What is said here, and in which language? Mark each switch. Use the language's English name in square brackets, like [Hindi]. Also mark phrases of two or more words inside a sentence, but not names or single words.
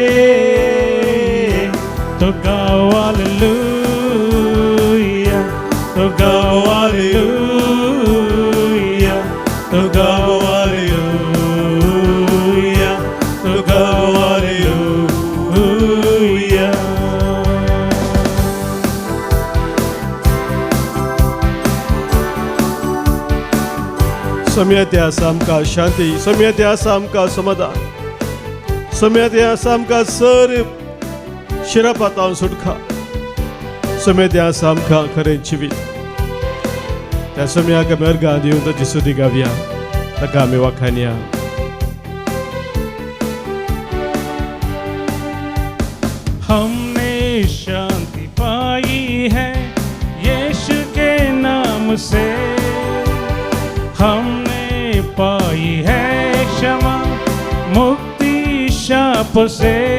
[Hindi] तो गाओ हालेलुया. तो गाओ हालेलुया. तो गाओ हालेलुया. तो गाओ हालेलुया. [Konkani] सम्यते आसा आमकां शांती. सम्यते आसा आमकां समाधान. सम्यते आसा आमकां सर शिरापातावन सुटका. सम्यते आसा आमकां खरें जिवीत. त्या सम्याक आमी अर्गां दिवन ताची स्तुती गावया. ताका आमी वखाणया. [Hindi] हमने शांति पाई है यीशु के नाम से. हमने पाई है क्षमा मुक्ति शाप से.